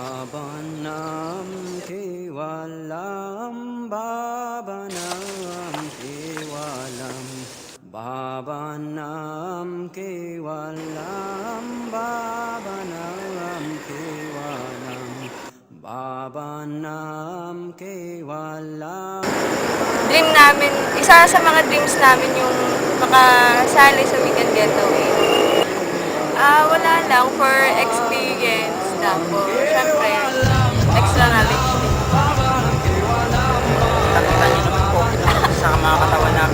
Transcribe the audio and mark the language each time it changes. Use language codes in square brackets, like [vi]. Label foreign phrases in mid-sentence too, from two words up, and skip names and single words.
[sa] Babanam kevalam, babanam kevalam, babanam kevalam, babanam kevalam, babanam kevalam. [tl] Dream namin, isa sa mga dreams namin yung makasali sa Weekend Getaway. Wala lang, [en] for experience [tl] lang po. Siyempre, extra knowledge din. Nakita niyo naman po sa mga katawan namin.